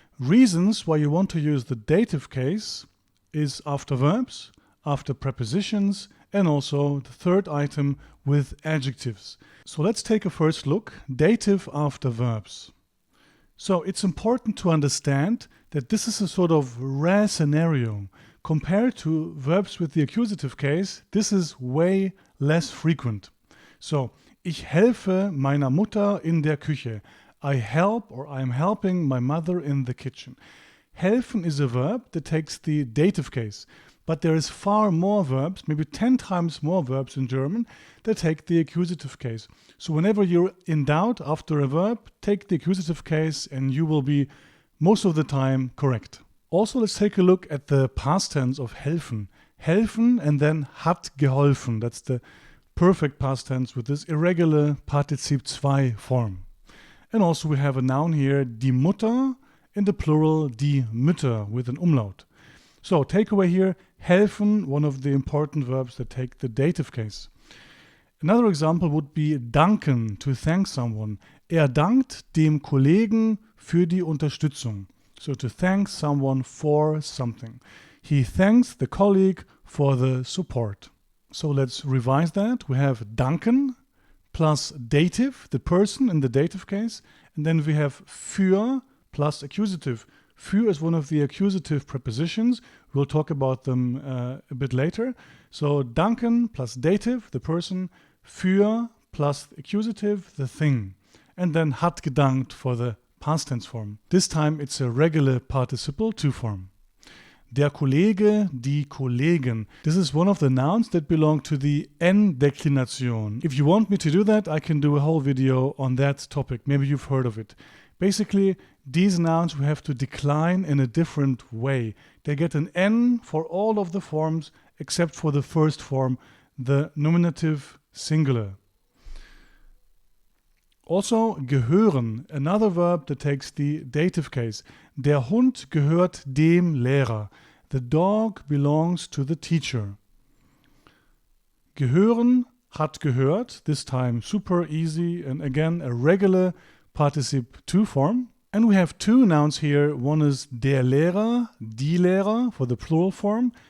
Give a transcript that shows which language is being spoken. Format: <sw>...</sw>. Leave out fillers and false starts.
<en>Reasons why you want to use the dative case is after verbs, after prepositions, and also the third item with adjectives. So let's take a first look. Dative after verbs. So it's important to understand that this is a sort of rare scenario. Compared to verbs with the accusative case, this is way less frequent.</en> <de>So, ich helfe meiner Mutter in der Küche.</de> <en>I help or I'm helping my mother in the kitchen. Helfen is a verb that takes the dative case. But there is far more verbs, maybe 10 times more verbs in German, that take the accusative case. So whenever you're in doubt after a verb, take the accusative case and you will be most of the time correct. Also, let's take a look at the past tense of helfen. Helfen and then hat geholfen. That's the perfect past tense with this irregular Partizip 2 form. And also we have a noun here, die Mutter, in the plural, die Mütter with an umlaut. So takeaway here, helfen, one of the important verbs that take the dative case. Another example would be danken, to thank someone.</en> <de>Er dankt dem Kollegen für die Unterstützung.</de> <en>So to thank someone for something. He thanks the colleague for the support. So let's revise that. We have danken plus dative, the person in the dative case. And then we have für plus accusative. Für is one of the accusative prepositions. We'll talk about them a bit later. So danken plus dative, the person, für plus accusative, the thing. And then hat gedankt for the past tense form. This time it's a regular participle 2 form.</en> <de>Der Kollege, die Kollegen.</de> <en>This is one of the nouns that belong to the N-Deklination. If you want me to do that, I can do a whole video on that topic. Maybe you've heard of it. Basically, these nouns we have to decline in a different way. They get an N for all of the forms except for the first form, the nominative singular. Also, gehören, another verb that takes the dative case.</en> <de>Der Hund gehört dem Lehrer.</de> <en>The dog belongs to the teacher. Gehören, hat gehört, this time super easy and again a regular Partizip 2 form. And we have two nouns here. One is der Lehrer, die Lehrer for the plural form.</en>